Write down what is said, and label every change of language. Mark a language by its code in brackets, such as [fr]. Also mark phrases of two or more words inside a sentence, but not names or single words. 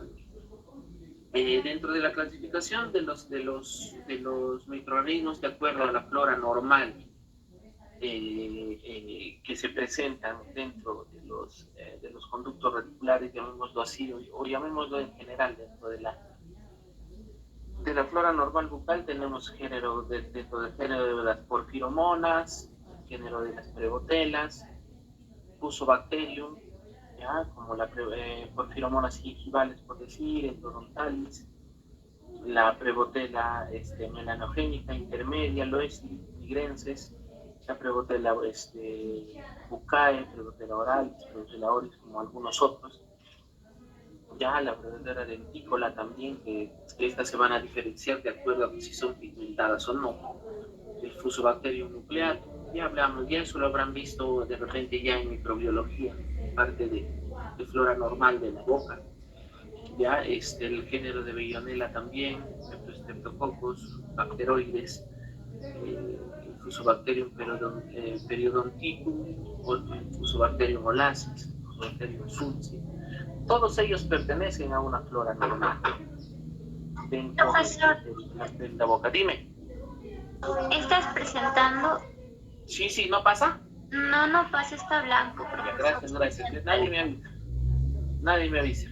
[es] Dentro de la clasificación de los microorganismos de acuerdo a la flora normal que se presentan dentro de los conductos radiculares, llamémoslo así, o llamémoslo en general, dentro de la flora normal bucal, tenemos dentro del género de las porfiromonas, género de las prebotelas, Fusobacterium, ¿ya? Como la porfiromonas gingivales, por decir, endodontalis, la prebotela melanogénica intermedia, loesli, nigrenses, la prebotela bucae, prebotela oralis, prebotela oryx, como algunos otros. ya la verdadera dentícola también, que estas se van a diferenciar de acuerdo a si son pigmentadas o no. El Fusobacterium nucleatum, ya hablamos, ya eso lo habrán visto de repente ya en microbiología, parte de flora normal de la boca. Ya el género de Veillonella también, Streptococcus, bacteroides, el Fusobacterium periodonticum, o el Fusobacterium olasis, Fusobacterium sulci. Todos ellos pertenecen a una flora normal dentro de la boca. Dime. ¿Estás presentando? Sí, ¿no pasa? No pasa, está blanco, Ya, profesor. gracias. Nadie me avisa.